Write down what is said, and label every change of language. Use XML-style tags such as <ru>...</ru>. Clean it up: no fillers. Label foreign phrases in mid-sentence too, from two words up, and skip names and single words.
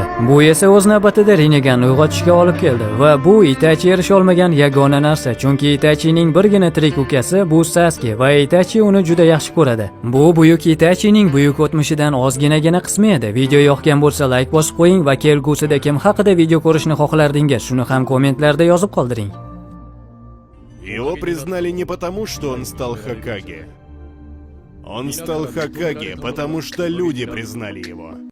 <uz>Bu esa o'z navbatida Rinneganni uyg'otishga olib keldi va bu Itachi erisha olmagan yagona narsa, chunki Itachining birgina tirik ukasi bu Sasuke va Itachi uni juda yaxshi ko'radi. Bu buyuk Itachining buyuk o'tmishidan ozginagina qismi edi. Video yoqgan bo'lsa like bosib qo'ying va kelgusida kim haqida video ko'rishni xohlardingiz, shuni ham kommentlarda yozib qoldiring.</uz> <ru>Его признали не потому, что он стал Хокаге. Он стал Хокаге, потому что люди признали его.</ru>